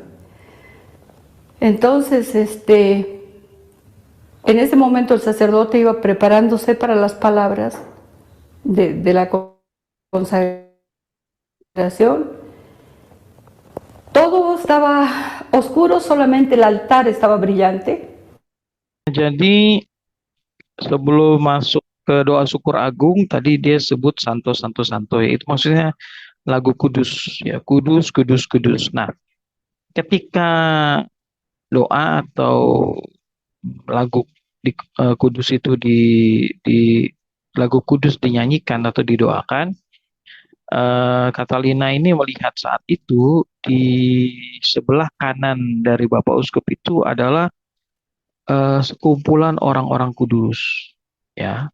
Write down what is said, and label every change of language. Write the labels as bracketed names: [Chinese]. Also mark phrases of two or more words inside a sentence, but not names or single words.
[Spanish] Entonces, en ese momento el sacerdote iba preparándose para las palabras de la consagración. Todo estaba oscuro, solamente el altar estaba brillante. [Indonesian] Jadi sebelum masuk ke doa syukur agung, tadi dia sebut Santo Santo Santo, itu maksudnya lagu kudus, ya, kudus kudus kudus. Nah, ketika doa atau lagu kudus itu di lagu kudus dinyanyikan atau didoakan, Catalina ini melihat saat itu di sebelah kanan dari Bapak Uskup itu adalah sekumpulan orang-orang kudus, ya.